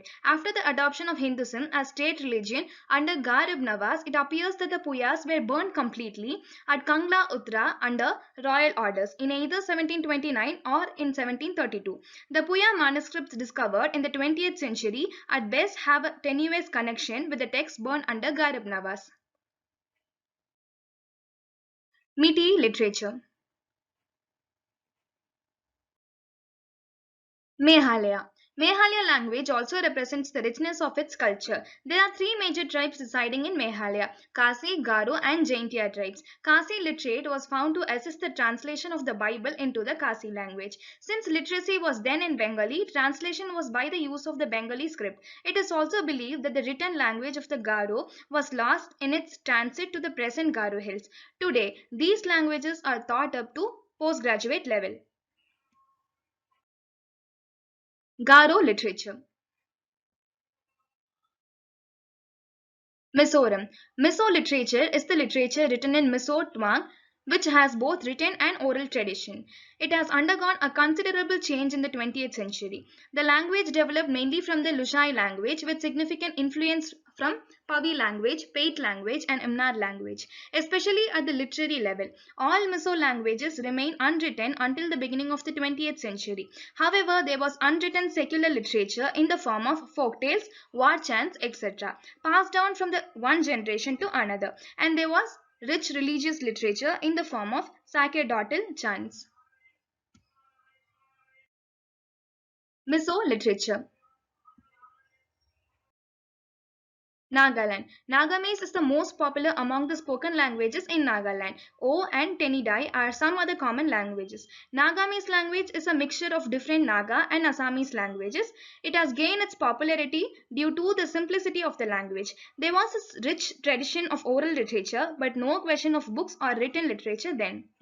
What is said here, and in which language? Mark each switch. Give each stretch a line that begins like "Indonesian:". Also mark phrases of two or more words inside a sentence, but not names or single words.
English: After the adoption of Hinduism as state religion under Garib Nawaz, it appears that the Puyas were burnt completely at Kangla Uttara under royal orders in either 1729 or in 1732. The Puya manuscripts discovered in the 20th century at best have a tenuous connection with the text burned under Garib Nawaz. Meeti literature. Meghalaya. Meghalaya language also represents the richness of its culture. There are three major tribes residing in Meghalaya: Kasi, Garo, and Jaintia tribes. Kasi literate was found to assist the translation of the Bible into the Kasi language. Since literacy was then in Bengali, translation was by the use of the Bengali script. It is also believed that the written language of the Garo was lost in its transit to the present Garo hills. Today, these languages are taught up to postgraduate level. Garo literature. Mizoram. Mizo literature is the literature written in Mizo Twang, which has both written and oral tradition. It has undergone a considerable change in the 20th century. The language developed mainly from the Lushai language with significant influence from Pavi language, Pate language, and Imnar language, especially at the literary level. All Mizo languages remain unwritten until the beginning of the 20th century. However, there was unwritten secular literature in the form of folk tales, war chants, etc., passed down from the one generation to another, and there was rich religious literature in the form of sacerdotal chants. Mizo literature. Nagaland. Nagamese is the most popular among the spoken languages in Nagaland. O and Tenidai are some other common languages. Nagamese language is a mixture of different Naga and Assamese languages. It has gained its popularity due to the simplicity of the language. There was a rich tradition of oral literature, but no question of books or written literature then.